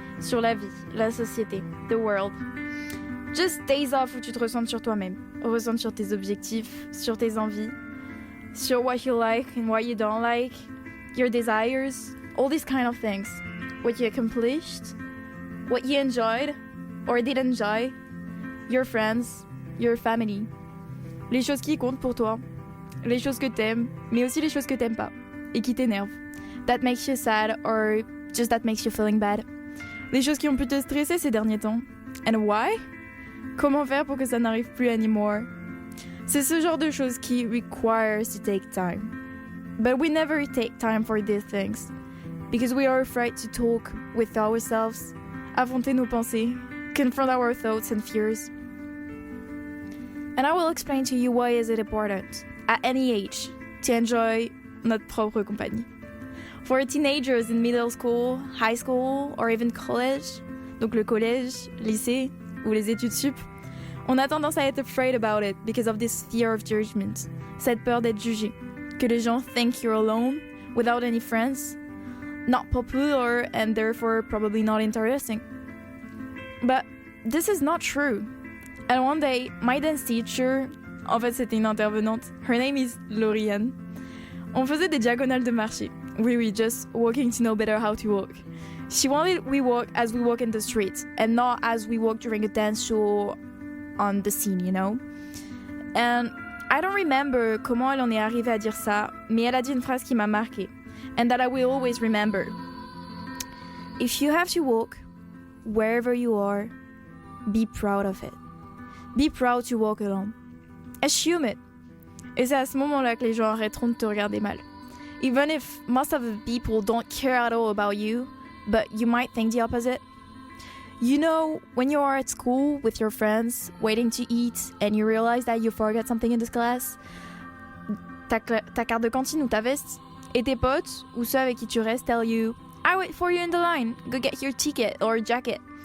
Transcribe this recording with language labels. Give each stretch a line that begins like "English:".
French: Sur la vie, la société,
English: the world. Just days off
French: où tu te ressentes sur toi-même, ressentes sur tes objectifs, sur tes envies, sur
English: what you like and what you don't like, your desires, all these kind of things. What you accomplished, what you enjoyed or didn't enjoy, your friends, your family.
French: Les choses qui comptent pour toi, les choses que t'aimes, mais aussi les choses que t'aimes pas et qui t'énervent.
English: That makes you sad or just that makes you feeling bad.
French: Les choses qui ont pu te stresser ces derniers temps.
English: And why?
French: Comment faire pour que ça n'arrive plus anymore? C'est ce genre de choses qui
English: requires to take time. But we never take time for these things because we are afraid to talk with ourselves,
French: affronter nos pensées,
English: confront our thoughts and fears. And I will explain to you why is it important, at any age, to enjoy
French: notre propre compagnie.
English: For teenagers in middle school, high school, or even college,
French: donc le collège, lycée, ou les études sup, on a tendance à être
English: afraid about it because of this fear of judgment,
French: cette peur d'être jugé, que les gens
English: think you're alone, without any friends, not popular, and therefore probably not interesting. But this is not true. And one day, my dance teacher,
French: en fait c'était une intervenante,
English: her name is Lauriane,
French: on faisait des diagonales de marché.
English: Oui, just walking to know better how to walk. She wanted we walk as we walk in the street, and not as we walk during a dance show on the scene, you know? And I don't remember
French: comment elle en est arrivée à dire ça, mais elle a dit une phrase qui m'a marquée,
English: and that I will always remember. If you have to walk, wherever you are, be proud of it. Be proud to walk alone. Assume it.
French: Et c'est à ce moment-là que les gens arrêteront de te regarder mal.
English: Even if most of the people don't care at all about you, but you might think the opposite. You know, when you are at school with your friends, waiting to eat, and you realize that you forgot something in this class,
French: ta carte de cantine ou ta veste, et tes potes, ou ceux avec qui tu restes,
English: tell you, I wait for you in the line, go get your ticket or jacket.